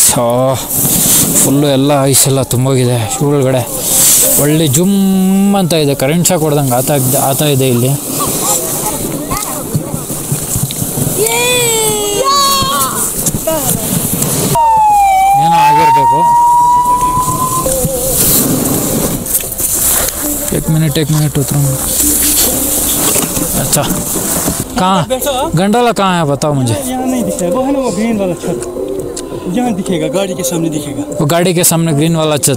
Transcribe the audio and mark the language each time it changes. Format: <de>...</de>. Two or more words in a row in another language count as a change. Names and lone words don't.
<kn>ಫುಲ್ಲು ಎಲ್ಲ ಐಸೆಲ್ಲ ತುಂಬೋಗಿದೆ ಶೂ ಒಳಗಡೆ. ಒಳ್ಳೆ ಜುಮ್ ಅಂತ ಇದೆ,</kn> <en>current shock</en> <kn>ಹೊಡೆದಂಗೆ ಆತಾ ಇದೆ ಇಲ್ಲಿ. ಏನೋ ಆಗಿರಬೇಕು.</kn> <hi>एक मिनट उतरूँ। अच्छा कहाँ गंडोला कहाँ है बताओ मुझे। यहाँ नहीं दिखेगा, वो है ना वो ग्रीन वाला छत, यहाँ दिखेगा, गाड़ी के सामने दिखेगा। वो गाड़ी के सामने ग्रीन वाला छत।</hi>